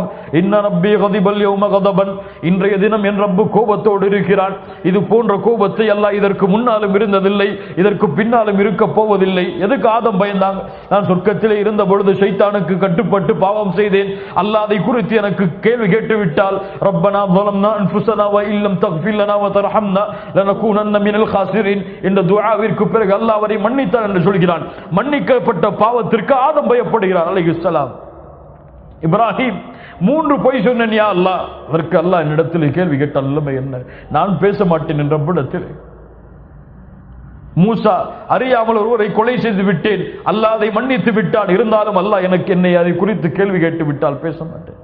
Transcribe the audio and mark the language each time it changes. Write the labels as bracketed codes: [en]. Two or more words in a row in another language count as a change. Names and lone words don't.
[ar] إن ربي قد غضب اليوم غضبا, [ta] இன்றைய தினம் என் ரப்பு கோபத்தோடு இருக்கிறான். இது போன்ற கோபத்தை அல்லாஹ் இதற்கு முன்னாலும் இருந்ததில்லை, இதற்கு பின்னாலும் இருக்க போவதில்லை. எதுக்கு ஆதம் பயந்தாங்க? நான் சொர்க்கத்திலே இருந்த பொழுது ஷைத்தானுக்கு கட்டுப்பட்டு பாவம் செய்தேன், அல்லாஹ் அதை குறித்து எனக்கு கேள்வி கேட்டு விட்டால் ரப்பனா [ar] ظلمنا انفسنا وان لم تغفر لنا وترحمنا لنكونن من الخاسرين [ta] என்ற துஆவிற்கு பிறகு அல்லாஹ் அவரை மன்னித்தார் என்று சொல்கிறார். மன்னிக்கப்பட்ட பாவத்திற்கு ஆதம் பயப்படுகிறார் அலைஹிஸ்ஸலாம். இப்ராஹிம் 3 பொய் சொன்னேன் யா அல்லாஹ். அதற்கு அல்லாஹ் என்னிடத்தில் கேள்வி கேட்டால் நிலைமை என்ன? நான் பேச மாட்டேன் என்ற ரப்பிடத்தில். மூசா அறியாமல் ஒருவரை கொலை செய்து விட்டேன், அல்லாஹ் அதை மன்னித்து விட்டான், இருந்தாலும் அல்லாஹ் என்னை அதை குறித்து கேள்வி கேட்டு விட்டால் பேச மாட்டேன்.